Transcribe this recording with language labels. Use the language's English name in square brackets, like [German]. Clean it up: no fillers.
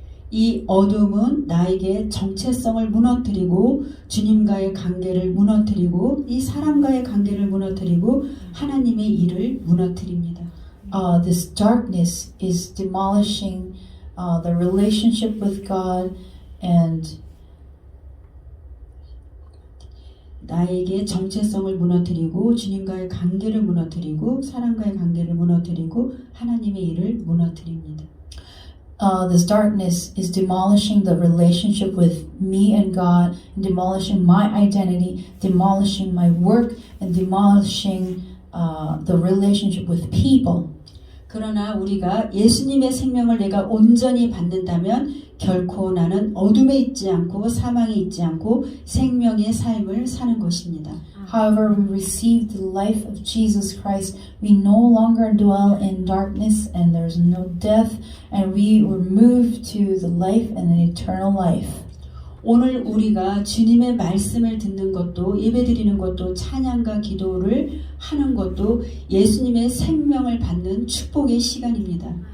[Korean] 이 어둠은 나에게 정체성을 무너뜨리고 주님과의 관계를 무너뜨리고 이 사람과의 관계를 무너뜨리고 하나님의 일을 무너뜨립니다. [English] This darkness is demolishing the relationship with God and [Korean] 나에게 정체성을 무너뜨리고 주님과의 관계를 무너뜨리고 사람과의 관계를 무너뜨리고 하나님의 일을 무너뜨립니다. [English] This darkness is demolishing the relationship with me and God, and demolishing my identity, demolishing my work, and demolishing the relationship with people. [Korean] 그러나 우리가 예수님의 생명을 내가 온전히 받는다면 결코 나는 어둠에 있지 않고 사망에 있지 않고 생명의 삶을 사는 것입니다. [English] However, we receive the life of Jesus Christ. We no longer dwell in darkness, and there's no death, and we were moved to the life and an eternal life. [Korean] 오늘 우리가 주님의 말씀을 듣는 것도 예배드리는 것도 찬양과 기도를 하는 것도 예수님의 생명을 받는 축복의 시간입니다.